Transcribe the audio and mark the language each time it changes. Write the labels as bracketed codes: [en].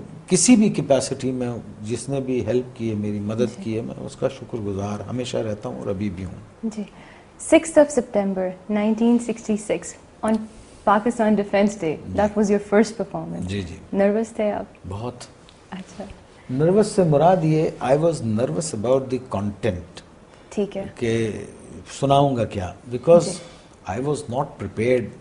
[hi] किसी भी कैपेसिटी में जिसने भी हेल्प की है, मेरी मदद की है, मैं उसका शुक्रगुजार हमेशा रहता हूँ और अभी भी हूँ. [en] जी 6th of September 1966 on Pakistan Defence Day, that was your first performance. [hi] Ji ji. Nervous थे आप? बहुत. अच्छा. नर्वस से मुराद ये, [en] I was nervous about the content, [hi] ठीक है. कि सुनाऊंगा क्या, [en] Because I was not prepared.